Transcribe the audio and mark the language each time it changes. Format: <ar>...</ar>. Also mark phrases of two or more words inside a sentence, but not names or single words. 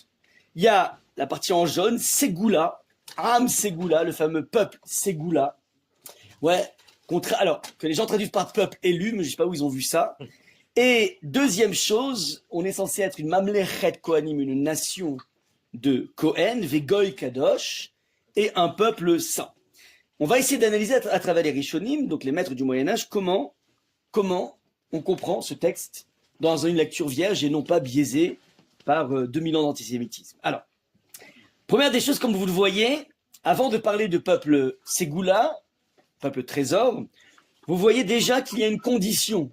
<fr>Il y a la partie en jaune, Ségoula,</fr> <he>עם סגולה,</he> <fr>le fameux peuple Ségoula. Alors, que les gens traduisent par peuple élu, mais je ne sais pas où ils ont vu ça. Et deuxième chose, on est censé être une</fr> <he>ממלכת כהנים,</he> <fr>une nation de Kohen,</fr> <he>וגוי קדוש,</he> <fr>et un peuple saint. On va essayer d'analyser à travers les Rishonim, donc les maîtres du Moyen-Âge, comment on comprend ce texte dans une lecture vierge et non pas biaisée par 2000 ans d'antisémitisme. Alors, première des choses, comme vous le voyez, avant de parler de peuple Ségoula, peuple trésor, vous voyez déjà qu'il y a une condition.</fr>